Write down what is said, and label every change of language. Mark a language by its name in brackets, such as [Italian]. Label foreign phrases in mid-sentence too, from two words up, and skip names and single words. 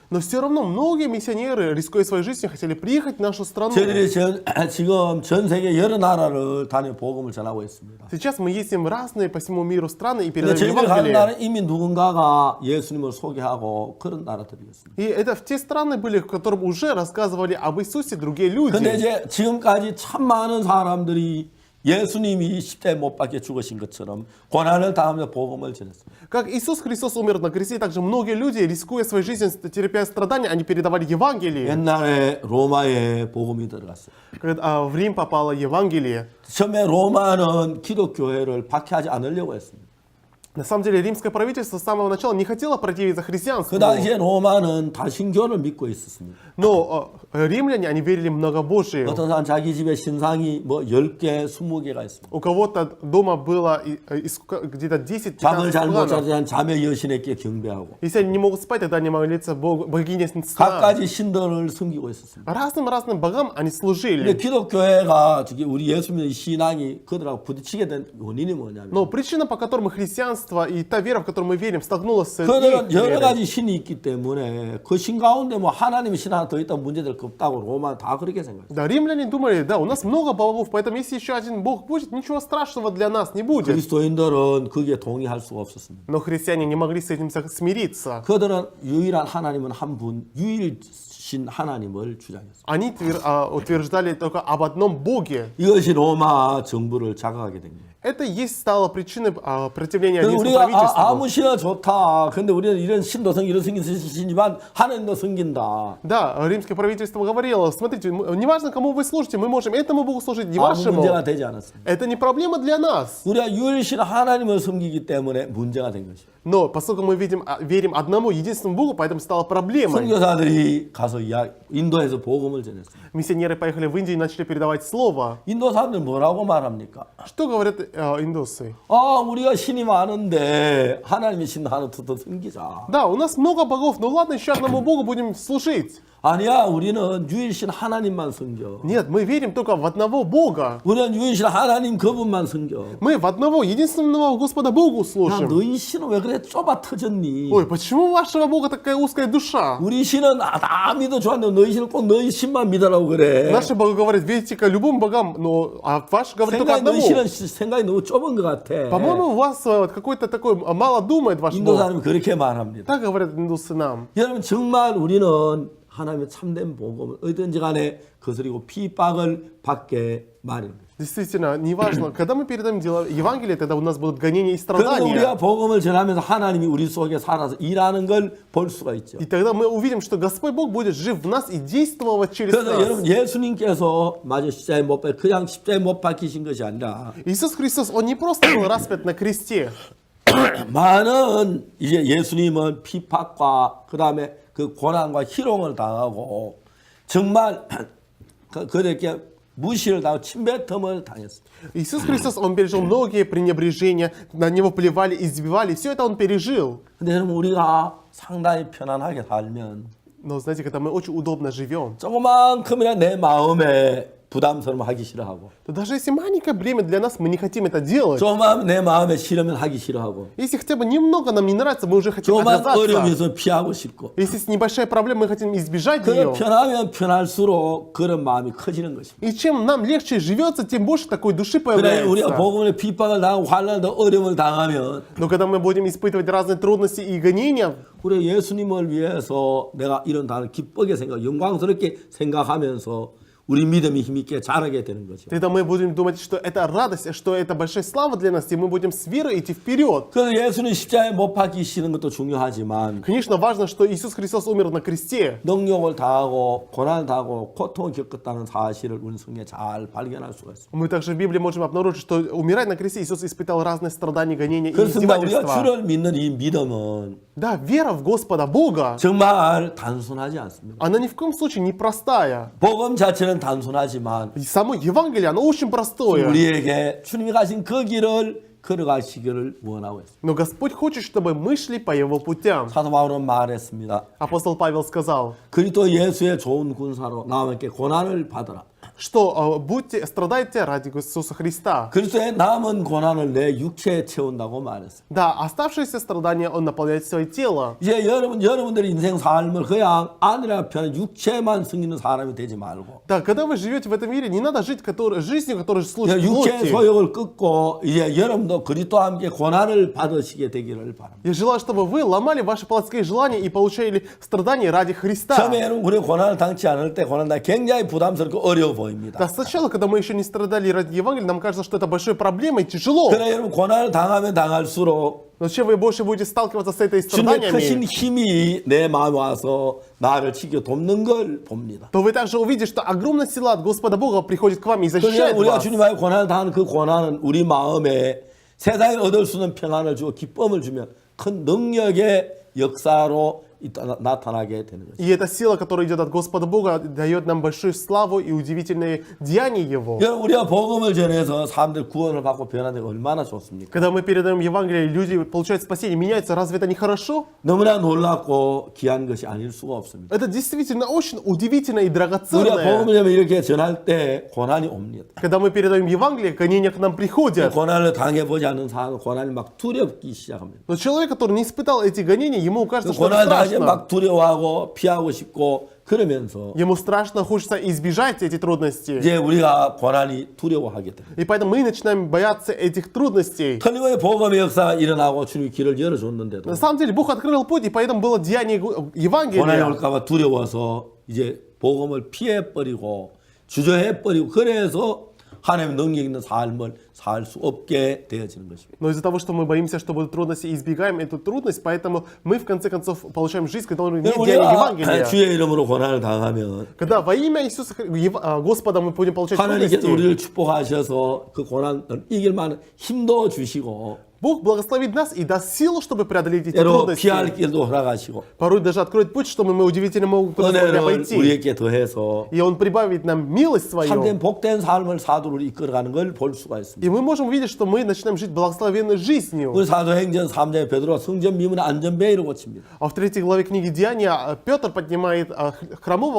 [Russian] Но все равно многие миссионеры, рискуя своей жизнью, хотели приехать в нашу страну. [Korean] 저희들이 지금 전 세계 여러 나라를 다녀 복음을 전하고 있습니다. [Russian] Сейчас мы ездим в разные по всему миру страны и [Korean] 근데 [Russian] передаем [Korean] 저희들 가는 [Russian] Евангелие. [Korean] 나라는 이미 누군가가 예수님을 소개하고 그런 나라들이었습니다. [Russian] И это в те страны были, в которых уже рассказывали об Иисусе другие люди. [Korean] 근데 이제 지금까지 참 많은 사람들이 예수님이 십자에 못 박혀 죽으신 것처럼 고난을 당하며 복음을 전했습니다. [Russian] Как Иисус Христос умер на кресте, также многие люди, рискуя своей жизнью, терпя страдания, они передавали Евангелие. [Korean] 옛날에 로마에 복음이 들어갔어요. [Russian] Когда в Рим попало Евангелие, [Korean] 처음에 로마는 기독교회를 박해하지 않으려고 했습니다. [Russian] На самом деле римское правительство с самого начала не хотело противиться христианству. [Korean] 그 당시에 로마는 다신교를 믿고 있었습니다. [Russian] Но римляне, они верили в многобожие. [Korean] 어떤 사람 자기 집에 신상이 뭐 10개, 20개가 있습니다. [Russian] У кого-то дома было где-то 10-15 [Korean] 잠을 잘 못 [Russian] планов. [Korean] 자는 잠의 여신에게 경배하고 [Russian] Если они не могут спать, тогда они молятся богине сна. [Korean] 각가지 신들을 숨기고 있었습니다. [Russian] Разным богам они [Korean] 근데 [Russian] служили. [Korean] 기독교회가 우리 예수 믿는 신앙이 그들하고 부딪히게 된 원인이 뭐냐면 [Russian] Но причина, по которой христианство и та вера, в которую мы верим, столкнулась с их [Korean] 그들은 여러 [Russian] верой. [Korean] 가지 신이 있기 때문에 그 신 가운데 뭐 하나님의 신 하나 더 있다면 문제될 거 없다고 로마 다 그렇게 생각했어요. [Russian] Да, римляне думали, да, у нас много богов, поэтому если еще один бог будет, ничего страшного для нас не будет. [Korean] 그리스도인들은 거기에 동의할 수가 없었습니다. [Russian] Но христиане не могли с этим смириться. [Korean] 그들은 유일한 하나님은 한 분, 유일신 하나님을 주장했어요. [Russian] Они утверждали только об одном боге. [Korean] 이것이 로마 정부를 자극하게 된 거예요. [Russian] Это и есть стало причиной противления [Korean] 그래서 [Russian] римскому [Korean] 우리가 [Russian] правительству. [Korean] 아무 신이나 좋다. 근데 우리는 이런 신도 성기 이런 성기 신이지만 하나님도 성긴다. [Russian] Да, римское правительство говорило, смотрите, неважно, кому вы служите, мы можем этому богу служить, не [Korean] 아무 [Russian] вашему. [Korean] 문제가 되지 않았습니다. [Russian] Это не проблема для нас. [Korean] 우리가 유일신 하나님을 섬기기 때문에 문제가 된 것이죠. [Russian] Но поскольку мы верим одному единственному богу, поэтому стало проблемой. [Korean] 선교사들이 가서 인도에서 복음을 전했습니다. [Russian] Миссионеры поехали в Индию и начали передавать слово. [Korean] 인도 사람들 뭐라고 말합니까? [Russian] Что говорят индусы? [Korean] 우리가 신이 많은데 하나님의 신 하나 더 섬기자. [Russian] Да, у нас много богов, но ладно, еще одному богу будем служить. [Korean] 아니야, 우리는 유일신 하나님만 섬겨. [Russian] Нет, мы верим только в одного бога. [Korean] 우리는 유일신 하나님 그분만 섬겨. [Russian] Мы в одного единственного Господа Богу [Korean] 야, [Russian] служим. [Korean] 너희 신은 왜 그래 좁아 터졌니? [Russian] Ой, почему у вашего бога такая узкая душа? [Korean] 우리 신은 다 믿어 좋았는데 너희 신은 꼭 너희 신만 믿으라고 그래. [Russian] Наши боги говорят, верите к любым богам, но ваш говорит только [Korean] 생각이 너희 [Russian] одному. [Korean] 신은 생각이 너무 좁은 것 같아. [Russian] По-моему, у вас какой-то такой мало думает ваш [Korean] 인도 [Russian] бог. [Korean] 사람이 그렇게 말합니다. [Russian] Так говорят индусы нам. [Korean] 여러분 정말 우리는 하나님의 참된 복음을 어디든지 간에 거스리고 핍박을 받게 마련입니다. [Russian] Действительно, неважно, когда мы передаем Евангелие, тогда у нас будут гонения и [Korean] 그래서 [Russian] страдания. [Korean] 우리가 복음을 전하면서 하나님이 우리 속에 살아서 일하는 걸 볼 수가 있죠. [Russian] И тогда мы увидим, что Господь Бог будет жив в нас и действовать через [Korean] 그래서 [Russian] нас. [Korean] 여러분 예수님께서 마저 십자가에 못 박혀 그냥 십자가에 못 박히신 것이 아니라 [Russian] Иисус Христос, Он не просто был распят на кресте. [Korean] 많은 이제 예수님은 핍박과 그다음에 그 고난과 희롱을 당하고 정말 그들에게 무시를 당하고 침뱉음을 당했습니다. [Russian] Иисус Христос, Он пережил многие пренебрежения, на Него плевали, избивали, все это Он пережил. [Korean] 근데 여러분 우리가 상당히 편안하게 살면 [Russian] Но знаете, когда мы очень удобно живем, [Korean] 조그만큼이나 내 마음에 부담스러움 하기 싫어하고 [Russian] то даже если маленькое бремя для нас, мы не хотим это делать. [Korean] 조그만 내 마음에 싫으면 하기 싫어하고 [Russian] Если хотя бы немного нам не нравится, мы уже хотим [Korean] 조그만 어려움이 [Russian] отказаться. [Korean] 있으면 피하고 싶고 [Russian] Если есть небольшая проблема, мы хотим избежать [Korean] 그 [Russian] ее. [Korean] 편하면 편할수록 그런 마음이 커지는 것입니다. [Russian] И чем нам легче живется, тем больше такой души [Korean] 그래 우리가 [Russian] появляется. [Korean] 복음의 핍박을 당하고 환난을 어려움을 당하면 [Russian] Но когда мы будем испытывать разные трудности и гонения, [Korean] 우리 예수님을 위해서 내가 이런 단을 기쁘게 생각, 영광스럽게 생각하면서 우리 믿음이 힘있게 자라게 되는 거죠. [Russian] тогда мы будем думать, что это радость, что это большая слава для нас, и мы будем с верой идти вперед. [Korean] 그래서 예수는 십자가에 못 박히시는 것도 중요하지만 [Russian] Конечно, важно, что Иисус Христос умер на кресте. [Korean] 능욕을 당하고 고난을 당하고 고통을 겪었다는 사실을 우리 성경에 잘 발견할 수가 있습니다. [Russian] Мы также в Библии можем обнаружить, что умирая на кресте, Иисус испытал разные страдания, гонения и [Korean] 그렇습니다. 우리가 [Russian] издевательства. [Korean] 주를 믿는 이 믿음은 [Russian] Да, вера в Господа Бога, [Korean] 정말 단순하지 않습니다. [Russian] она ни в коем случае не простая. [Korean] 복음 자체는 단순하지만 [Russian] И само Евангелие, оно очень простое. [Korean] 우리에게 주님이 가신 그 길을 걸어가시기를 원하고 있습니다. [Russian] Но Господь хочет, чтобы мы шли по Его путям. [Korean] 사도 바울은 말했습니다. [Russian] Апостол Павел сказал, [Korean] 그리스도 예수의 좋은 군사로 나와 함께 고난을 받으라. [Russian] что страдайте ради Иисуса Христа. [Korean] 그리스도의 남은 고난을 내 육체에 채운다고 말했습니다. [Russian] Да, оставшиеся страдания Он наполняет свое тело. [Korean] 이제 여러분들의 인생 삶을 그냥 아니라 편한 육체만 섬기는 사람이 되지 말고 [Russian] Да, когда вы живете в этом мире, не надо жить жизнью, которая служит [Korean] 육체의 [Russian] плоти. [Korean] 소욕을 끊고 이제 여러분도 그리스도와 함께 고난을 받으시게 되기를 바랍니다. [Russian] Я желаю, чтобы вы ломали ваши плотские желания и получали страдания ради Христа. [Korean] 처음에는 우리 고난을 당치 않을 때 고난이 굉장히 부담스럽고 어려워 보입니다. [Russian] Да, сначала, когда мы еще не страдали ради Евангелия, нам кажется, что это большой проблемой, тяжело. [Korean] 그러나 여러분 고난을 당하면 당할수록 [Russian] Но чем вы больше будете сталкиваться с этой [Korean] 주님의 크신 [Russian] страданиями, [Korean] 힘이 내 마음에 와서 나를 지켜 돕는 걸 봅니다. [Russian] то вы также увидите, что огромная сила от Господа Бога приходит к вам и [Korean] 그러니까 [Russian] защищает [Korean] 우리가 [Russian] вас. [Korean] 주님 앞에 고난을 당하는 그 고난은 우리 마음에 세상에 얻을 수 있는 평안을 주고 기쁨을 주면 큰 능력의 역사로 나타나게 되는 것입니다. [Russian] И эта сила, которая идет от Господа Бога, дает нам большую славу и удивительные деяния Его. [Korean] 여러분 우리가 복음을 전해서 사람들 구원을 받고 변하는 게 얼마나 좋습니까? [Russian] Когда мы передаем Евангелие, люди получают спасение, меняются. Разве это не хорошо? [Korean] 너무나 놀랍고 귀한 것이 아닐 수가 없습니다. [Russian] Это действительно очень удивительно и [Korean] 우리가 [Russian] драгоценное. [Korean] 복음을 이렇게 전할 때 고난이 옵니다. [Russian] Когда мы передаем Евангелие, гонения к нам приходят. [Korean] 고난을 당해보지 않는 사람은 고난이 막 두렵기 시작합니다. [Russian] Но человек, который не испытал эти гонения, ему кажется, что это [Korean] 고난을 당하면 [Russian] страшно. [Korean] 막 두려워하고 피하고 싶고 그러면서 [Russian] Ему страшно, хочется избежать эти трудности. [Korean] 이제 우리가 고난이 두려워하게 됩니다. [Russian] И поэтому мы начинаем бояться этих трудностей. [Korean] 틀림없이 복음의 역사가 일어나고 주님이 길을 열어줬는데도 [Russian] На самом деле, Бог открыл путь, и поэтому было деяние [Korean] 고난이 [Russian] Евангелия. [Korean] 올까봐 두려워서 이제 복음을 피해버리고 주저해버리고 그래서 하나님의 능력 있는 삶을 살 수 없게 되어지는 것입니다. [Russian] Но из-за того, что мы боимся, что будут трудности, и избегаем эту трудность, поэтому мы в конце концов получаем жизнь, которая не деяние [Korean] 우리가 [Russian] Евангелия. [Korean] 주의 이름으로 고난을 당하면 [Russian] Когда во имя Иисуса Господа мы будем получать [Korean] 하나님께서 [Russian] трудности, [Korean] 우리를 축복하셔서 그 고난을 이길 만한 힘도 주시고 [Russian] Бог благословит нас и даст силу, чтобы преодолеть эти [Korean] 때로 [Russian] трудности. [Korean] 피할 길도 허락하시고 [Russian] Порой даже откроет путь, чтобы мы удивительно могут [Korean] 은혜를 [Russian] обойти. [Korean] 우리에게 더해서 [Russian] И Он прибавит нам милость свою. [Korean] 참된 복된 삶을 사도를 이끌어가는 걸 볼 수가 있습니다. [Russian] И мы можем увидеть, что мы начинаем жить благословенной жизнью. [Korean] 우리 사도행전 3장의 베드로가 성전 미문의 안전벨을 고칩니다. [Russian] А в 3 главе книги Деяния Петр поднимает хромого у